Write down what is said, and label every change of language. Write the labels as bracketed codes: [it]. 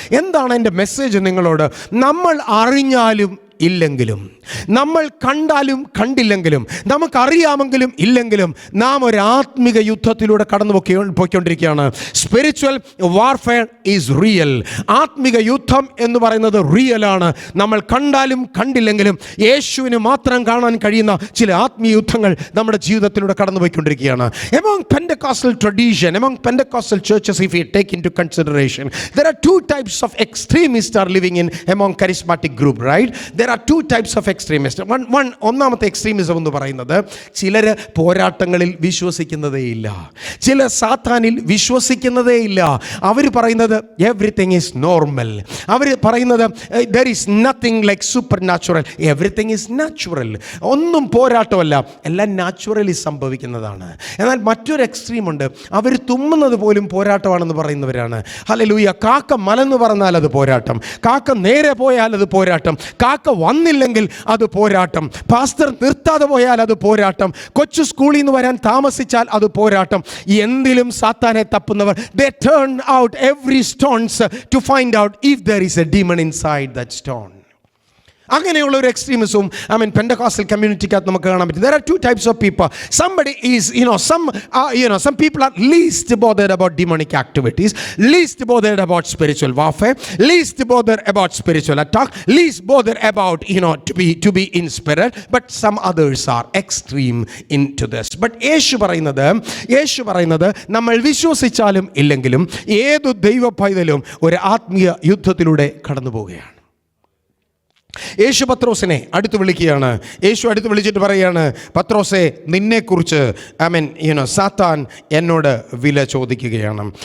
[ml] എന്താണ് എൻ്റെ മെസ്സേജ് നിങ്ങളോട്? നമ്മൾ അറിഞ്ഞാലും ഇല്ലെങ്കിലും, നമ്മൾ കണ്ടാലും കണ്ടില്ലെങ്കിലും, നമുക്കറിയാമെങ്കിലും ഇല്ലെങ്കിലും, നാം ഒരു ആത്മിക യുദ്ധത്തിലൂടെ കടന്നു പോയിക്കൊണ്ടിരിക്കുകയാണ്. [en] Spiritual warfare is real. [ml] ആത്മിക യുദ്ധം എന്ന് പറയുന്നത് റിയലാണ്. നമ്മൾ കണ്ടാലും കണ്ടില്ലെങ്കിലും യേശുവിന് മാത്രം കാണാൻ കഴിയുന്ന ചില ആത്മീയ യുദ്ധങ്ങൾ നമ്മുടെ ജീവിതത്തിലൂടെ കടന്നു പോയിക്കൊണ്ടിരിക്കുകയാണ്. [en] Among Pentecostal tradition, among Pentecostal churches, if we take into consideration, there are two types of extremists are living in among charismatic group, right? There are two types of extremists. [ml] ഒന്നാമത്തെ എക്സ്ട്രീമിസം എന്ന് പറയുന്നത്, ചിലർ പോരാട്ടങ്ങളിൽ വിശ്വസിക്കുന്നതേയില്ല, ചില സാത്താനിൽ വിശ്വസിക്കുന്നതേയില്ല. അവർ പറയുന്നത് [en] Everything is normal. [ml] അവർ പറയുന്നത് [en] there is nothing like supernatural, everything is natural. [ml] ഒന്നും പോരാട്ടമല്ല, എല്ലാം naturally സംഭവിക്കുന്നതാണ്. എന്നാൽ മറ്റൊരു എക്സ്ട്രീമുണ്ട്, അവർ തുമ്മുന്നത് പോലും പോരാട്ടമാണെന്ന് പറയുന്നവരാണ്. ഹല്ലേലൂയ. കാക്ക മലന്ന് പറഞ്ഞാൽ അത് പോരാട്ടം, കാക്ക നേരെ പോയാൽ അത് പോരാട്ടം, കാക്ക വന്നില്ലെങ്കിൽ അത് പോരാട്ടം, പാസ്റ്റർ നിർത്താതെ പോയാൽ അത് പോരാട്ടം, കൊച്ചു സ്കൂളിൽ നിന്ന് വരാൻ താമസിച്ചാൽ അത് പോരാട്ടം. എന്തിലും സാത്താനെ തപ്പുന്നവർ, [en] they turn out every stones to find out if there is a demon inside that stone. [ml] അങ്ങനെയുള്ള ഒരു എക്സ്ട്രീമിസവും പെൻഡകോസ്റ്റൽ കമ്മ്യൂണിറ്റിക്കകത്ത് നമുക്ക് കാണാൻ പറ്റും. [en] There are two types of people. Somebody is, some people are least bothered about demonic activities, least bothered about spiritual warfare, least bothered about spiritual attack, least bothered about, to be in spirit, but some others are extreme into this. [ml] But യേശു പറയുന്നത് നമ്മൾ വിശ്വസിച്ചാലും ഇല്ലെങ്കിലും ഏതു ദൈവ പൈതലും ഒരു ആത്മീയ യുദ്ധത്തിലൂടെ കടന്നു പോവുകയാണ്. യേശു പത്രോസിനെ അടുത്ത് വിളിക്കുകയാണ്. യേശു അടുത്ത് വിളിച്ചിട്ട് പറയുകയാണ്, പത്രോസേ, നിന്നെക്കുറിച്ച് സാത്താൻ എന്നോട് വില ചോദിക്കുകയാണ്.